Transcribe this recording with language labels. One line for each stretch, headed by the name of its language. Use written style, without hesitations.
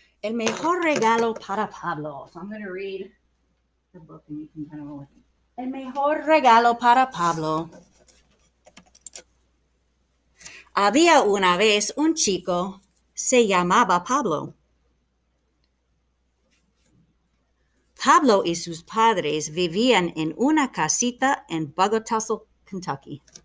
Spanish: El mejor regalo para Pablo.
English: So I'm going to read the book and you can kind of roll with me.
Spanish: El mejor regalo para Pablo. Había una vez un chico, se llamaba Pablo. Pablo y sus padres vivían en una casita en Bogotá, Kentucky.